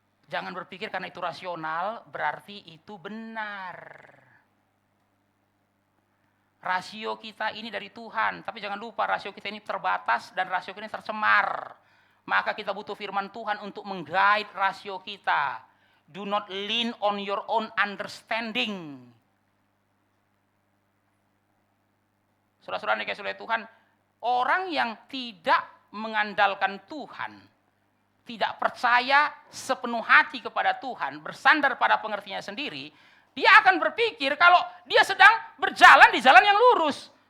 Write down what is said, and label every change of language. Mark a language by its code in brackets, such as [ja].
[id] Jangan berpikir karena itu rasional, berarti itu benar. Rasio kita ini dari Tuhan, tapi jangan lupa rasio kita ini terbatas dan rasio kita ini tercemar. Maka kita butuh firman Tuhan untuk meng-guide rasio kita. [en] Do not lean on your own understanding. [id] Saudara-saudara yang dikasihi oleh Tuhan, orang yang tidak mengandalkan Tuhan, tidak percaya sepenuh hati kepada Tuhan, bersandar pada pengertiannya sendiri, dia akan berpikir kalau dia sedang berjalan di jalan yang lurus.